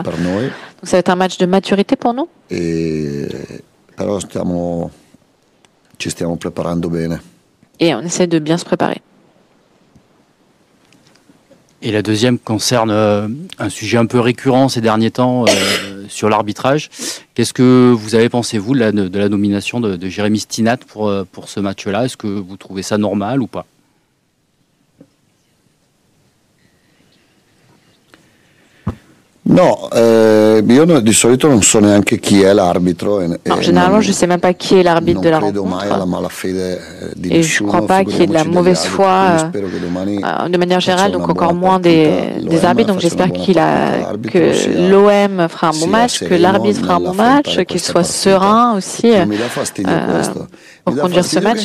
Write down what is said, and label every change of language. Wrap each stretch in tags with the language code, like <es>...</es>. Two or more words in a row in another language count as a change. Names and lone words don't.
<fr>Donc ça va être un match de maturité pour nous. Et on essaie de bien se préparer. Et la deuxième concerne un sujet un peu récurrent ces derniers temps sur l'arbitrage. Qu'est-ce que vous avez pensé, vous, de la nomination de Jérémy Stinat pour ce match-là? Est-ce que vous trouvez ça normal ou pas?</fr> <it>No, io di solito non so neanche chi è l'arbitro.</it> <fr>Non, généralement, je ne sais même pas qui est l'arbitre de la rencontre. Et je ne crois pas qu'il y ait de la mauvaise foi de manière générale, donc encore moins des arbitres. Donc j'espère que l'OM fera un bon match, que l'arbitre fera un bon match, qu'il soit serein aussi pour conduire ce match.</fr>